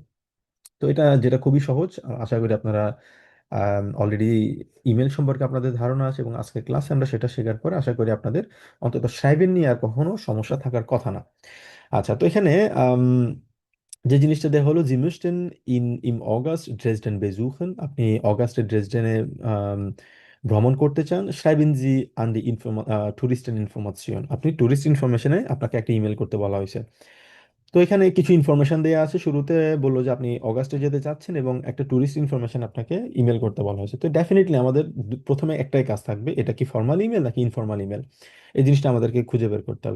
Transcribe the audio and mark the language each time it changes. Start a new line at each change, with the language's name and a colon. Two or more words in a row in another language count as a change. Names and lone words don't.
Bangla: তো এটা যেটা খুবই সহজ, আশা করি আপনারা
English: already email
Bangla: সম্পর্কে আপনাদের ধারণা আছে, এবং আজকের ক্লাসে আমরা সেটা শেখার পরে আশা করি আপনাদের অন্তত সাইবেন নিয়ে আর কখনো সমস্যা থাকার কথা না। আচ্ছা, তো এখানে যে জিনিসটা দেওয়া হলো,
German: Sie müssten im August Dresden besuchen,
Bangla: আপনি অগাস্টে ড্রেসডেনে আম, ভ্রমণ করতে চান,
German: schreiben Sie an die Touristeninformation,
Bangla: আপনি
English: tourist information
Bangla: আপনাকে একটা ইমেল করতে বলা হয়েছে। তো এখানে কিছু ইনফরমেশন দেওয়া আছে, শুরুতে বললো যে আপনি অগাস্টে যেতে চাচ্ছেন এবং একটা
English: tourist information
Bangla: আপনাকে ইমেল করতে বলা হয়েছে। তো ডেফিনেটলি আমাদের প্রথমে একটাই কাজ থাকবে, এটা কি
English: formal email
Bangla: নাকি
English: informal email,
Bangla: এই জিনিসটা আমাদেরকে খুঁজে বের করতে হবে।